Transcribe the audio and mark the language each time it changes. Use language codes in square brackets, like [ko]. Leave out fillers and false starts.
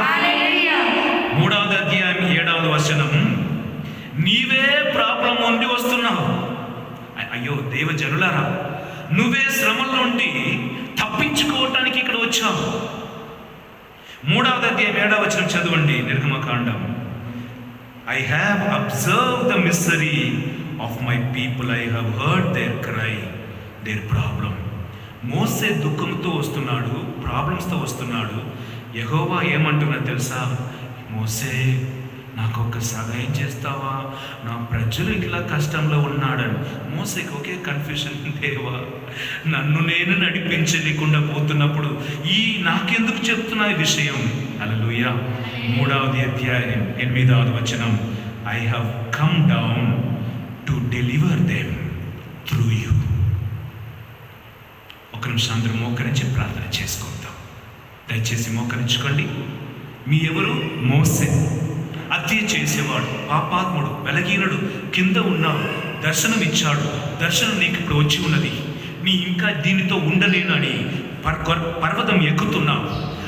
[te] హల్లెలూయా. 3వ అధ్యాయం 7వ వచనం. నీవే ప్రాబ్లం ఉండి వస్తున్నావు. అయ్యో దేవజనులారా, నువ్వే శ్రమల నుండి తప్పించుకోవటానికి ఇక్కడ వచ్చావు. 3వ అధ్యాయం 7వ వచనం చదవండి. నిర్గమకాండం. [en] I have observed the misery of my people. I have heard their cry, their problem. [te] మోసే దుఃఖంతో వస్తున్నాడు, ప్రాబ్లమ్స్తో వస్తున్నాడు. యెహోవా ఏమంటున్నా తెలుసా? మోసే, నాకు ఒక సహాయం చేస్తావా? నా ప్రజలు ఇట్లా కష్టంలో ఉన్నాడని. మోసేకి ఒకే కన్ఫ్యూషన్, దేవా నన్ను నేను నడిపించలేకుండా పోతున్నప్పుడు నాకెందుకు చెప్తున్నా ఈ విషయం? హల్లెలూయా. 3వ అధ్యాయం 8వ వచనం. [en] I have come down to deliver them through you. [te] ఒక నిమిషం అందరూ మోకరించి ప్రార్థన చేసుకుందాం. దయచేసి మోకరించుకోండి. మీ ఎవరు? మోసే. హత్య చేసేవాడు, పాపాత్ముడు, బలహీనుడు, కింద ఉన్నాడు. దర్శనం ఇచ్చాడు. దర్శనం నీకు ఇప్పుడు వచ్చి ఉన్నది. నీ ఇంకా దీనితో ఉండలేను అని పర్వతం ఎక్కుతున్నావు.